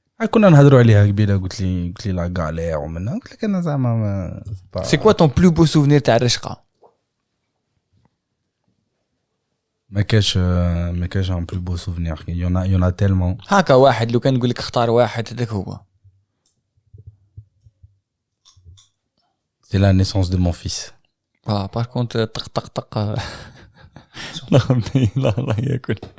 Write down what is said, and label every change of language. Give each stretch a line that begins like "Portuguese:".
Arabic: كنا نهضروا عليها قبيله قلت لي لا غالير ومنها قلت لك انا زعما.
French: C'est quoi ton plus beau souvenir
Arabic: تاع الرشقه؟ ما كاش
French: un plus beau souvenir. Il y en a tellement.
Arabic: هاكا واحد لو كان نقول لك اختار واحد هذاك هو.
French: C'est la naissance de mon fils. par contre
Arabic: طق الله ياكل.